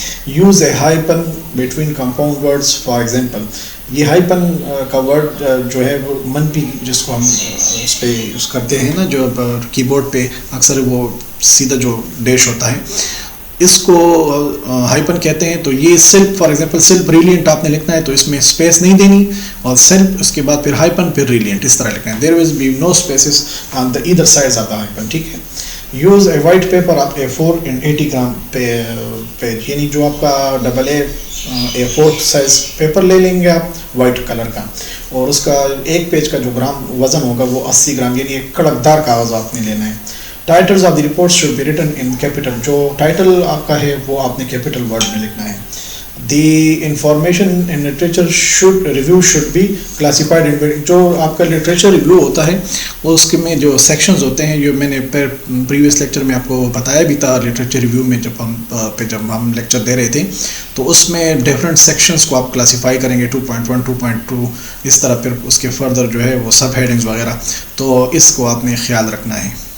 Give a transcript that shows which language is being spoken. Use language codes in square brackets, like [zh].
[en] Use a hyphen between compound words. [ur] For example یہ ہائپن کا word جو ہے وہ منفی, جس کو ہم اس پہ یوز کرتے ہیں نا جو کی بورڈ پہ اکثر وہ سیدھا جو ڈیش ہوتا ہے, اس کو ہائپن کہتے ہیں. تو یہ self, for example self brilliant آپ نے لکھنا ہے تو اس میں اسپیس نہیں دینی, اور سیلف اس کے بعد پھر ہائپن پھر ریلینٹ اس طرح لکھنا ہے. [en] there will be no spaces on the either sides of the hyphen, [ur] ٹھیک ہے. [en] use a white paper [ur] آپ A4 in 80 گرام پیج, یعنی جو آپ کا A4 سائز پیپر لے لیں گے آپ وائٹ کلر کا, اور اس کا ایک پیج کا جو گرام وزن ہوگا وہ 80 گرام, یعنی ایک کڑکدار کاغذ آپ نے لینا ہے. [en] Titles of the report should be written in capital. [ur] جو ٹائٹل آپ کا ہے وہ آپ نے کیپیٹل ورڈ میں لکھنا ہے. [en] The information in literature should review should be classified in. [ur] جو آپ کا لٹریچر ریویو ہوتا ہے وہ اس کے میں جو سیکشنز ہوتے ہیں, جو میں نے پریویس لیکچر میں آپ کو بتایا بھی تھا لٹریچر ریویو میں جب ہم لیکچر دے رہے تھے, تو اس میں ڈفرینٹ سیکشنز کو آپ کلاسیفائی کریں گے 2.1 2.2 اس طرح, پھر اس کے فردر جو ہے وہ سب ہیڈنگز وغیرہ, تو اس کو آپ نے خیال رکھنا ہے.